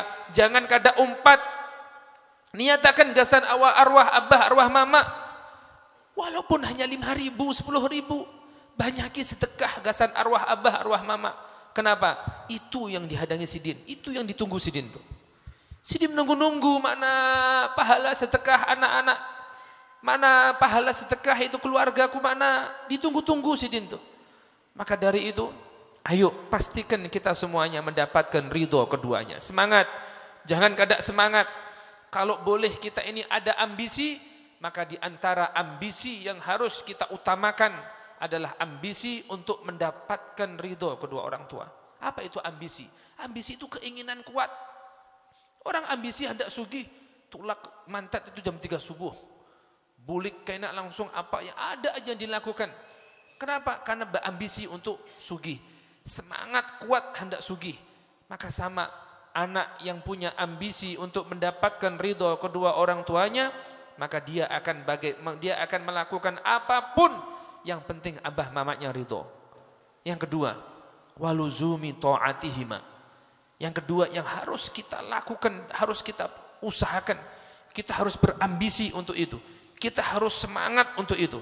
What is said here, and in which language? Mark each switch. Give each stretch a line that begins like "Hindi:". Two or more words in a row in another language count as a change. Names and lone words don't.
Banjar: Jangan kada umpat. Niatakan gasan arwah abah, arwah mama.
Indonesian: Walaupun hanya 5.000, 10.000.
Banjar: Banyaki sedekah gasan arwah abah, arwah mama.
Indonesian: Kenapa?
Banjar: Itu yang dihadangi sidin. Itu yang ditunggu sidin tuh. Sidin menunggu-nunggu mana pahala sedekah anak-anak, mana pahala sedekah itu keluargaku, mana ditunggu-tunggu sidin tuh.
Indonesian: Maka dari itu, ayo pastikan kita semuanya mendapatkan ridho keduanya. Semangat, jangan kada semangat. Kalau boleh kita ini ada ambisi, maka di antara ambisi yang harus kita utamakan adalah ambisi untuk mendapatkan ridho kedua orang tua. Apa itu ambisi? Ambisi itu keinginan kuat.
Banjar: Orang ambisi hendak sugih, tulak mantat itu jam 3 subuh. Bulik kena langsung apa yang ada aja yang dilakukan.
Indonesian: Kenapa? Karena berambisi untuk sugih. Semangat kuat hendak sugih. Maka sama anak yang punya ambisi untuk mendapatkan ridho kedua orang tuanya, maka dia akan melakukan apapun yang penting abah mamanya ridho. Yang kedua,
Arabic: ولزوم طاعتهما.
Indonesian: Yang kedua yang harus kita lakukan, harus kita usahakan, kita harus berambisi untuk itu, kita harus semangat untuk itu.